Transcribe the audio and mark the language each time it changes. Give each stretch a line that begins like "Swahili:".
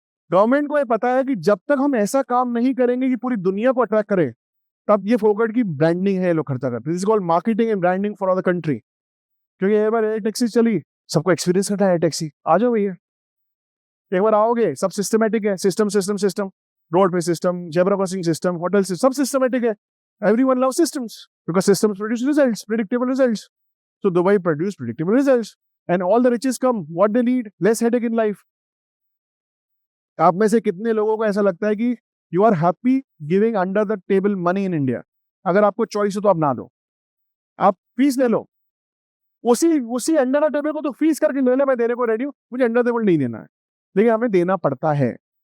Hindi: Government को ये पता है कि जब तक हम ऐसा काम नहीं करेंगे कि पूरी दुनिया को अट्रैक्ट करें, तब ये फोकट की ब्रांडिंग है, लोग खर्चा करते हैं।
English: This is called marketing and branding for the country.
Hindi: क्योंकि एक बार एयर टैक्सी चली, सबको एक्सपीरियंस करता है एयर टैक्सी, आ जाओ भैया, एक बार आओगे, सब सिस्टमेटिक है, सिस्टम सिस्टम सिस्टम, रोड पे system, zebra crossing system, hotel system, सब सिस्टमेटिक है।
English: Everyone loves systems because systems produce results, predictable results. So Dubai produce predictable results, and all the riches come. What they need, less headache in life.
Hindi: आप में से कितने लोगों को ऐसा लगता है कि
English: you are happy giving under the table money in India?
Hindi: अगर आपको चॉइस हो तो आप ना दो, आप फीस ले लो, उसी अंडर द टेबल को तो फीस करके ले ले, मैं देने को रेडी हूँ, मुझे अंडर टेबल नहीं देना है, लेकिन हमें देना पड़ता है।